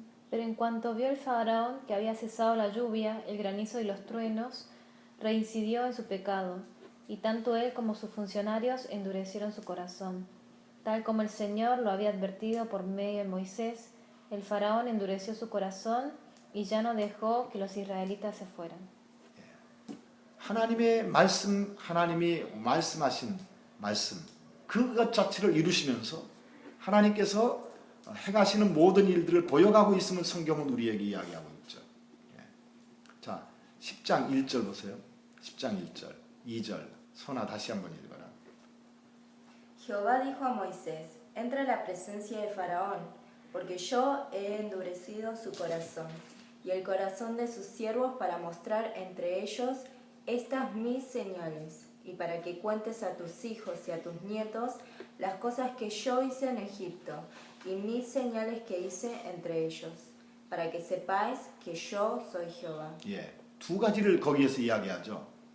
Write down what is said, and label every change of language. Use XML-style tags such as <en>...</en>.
<es>Pero en cuanto vio el faraón que había cesado la lluvia, el granizo y los truenos, reincidió en su pecado, y tanto él como sus funcionarios endurecieron su corazón. Tal como el Señor lo había advertido por medio de Moisés, el faraón endureció su corazón y ya no dejó que los israelitas se fueran.</es> <ko>하나님의 말씀, 하나님이 말씀하신 말씀, 그것 자체를 이루시면서 하나님께서 행하시는 모든 일들을 보여가고 있음을 성경은 우리에게 이야기하고 있죠. 자, 10장 1절 보세요. 10장 1절, 2절. 선아 다시 한번 읽어라.</ko> <es>Jehová dijo a Moisés, entra a la presencia de Faraón, porque yo he endurecido su corazón y el corazón de sus siervos para mostrar entre ellos estas mis señales, y para que cuentes a tus hijos y a tus nietos las cosas que yo hice en Egipto y mis señales que hice entre ellos, para que sepáis que yo soy Jehová.</es> <ko>두 가지를 거기에서 이야기하죠.</ko>